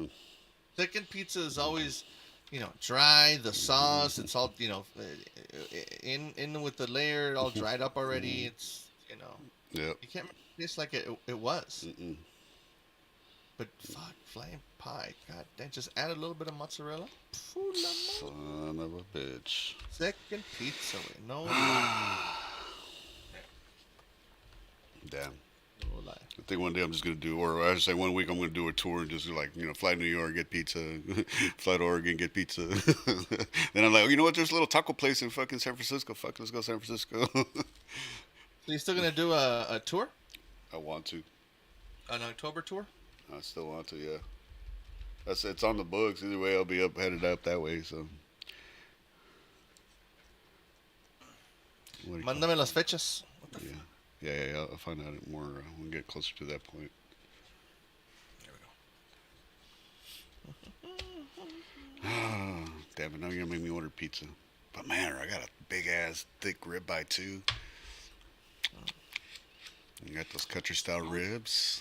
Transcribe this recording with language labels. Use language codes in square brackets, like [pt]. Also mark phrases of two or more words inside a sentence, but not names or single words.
[en] Second pizza is always, dry. The sauce, it's all, in with the layer, all dried up already. It's, Yep. you can't make it taste like it was. Mm-mm. But fuck, flying pie. God damn, just add a little bit of mozzarella. Phew, la mo- Son of a bitch. Second pizza, way. No Damn. lie. I think one day I'm just gonna do, or I should say one week I'm gonna do a tour and just like fly to New York, get pizza, fly to Oregon, get pizza. Then I'm like, you know what? There's a little taco place in fucking San Francisco. Fuck, let's go San Francisco. So you still gonna do a tour? I want to. An October tour? I still want to. Yeah. It's on the books. Either way, I'll be headed up that way. So. What do you call [es] Mándame las fechas. [en] What the it? Yeah. I'll find out more when we get closer to that point. There we go. Damn it! Now you're gonna make me order pizza. But man, I got a big ass thick ribeye too. You got those country style ribs.